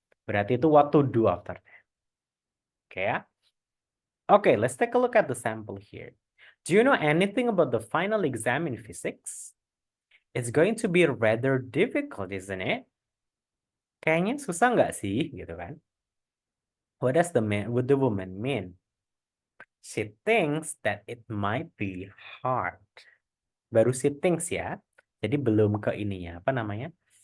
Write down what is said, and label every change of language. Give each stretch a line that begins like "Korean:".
Indonesian: Berarti itu
English: what to do after that. Okay ya? Okay, let's take a look at the sample here. Do you know anything about the final exam in physics? It's going to be rather difficult, isn't it?
Indonesian: Kayaknya susah nggak sih, gitu kan?
English: What does the woman mean? She thinks that it might be hard.
Indonesian: Baru
English: she thinks
Indonesian: ya. Jadi belum ke ininya, apa namanya?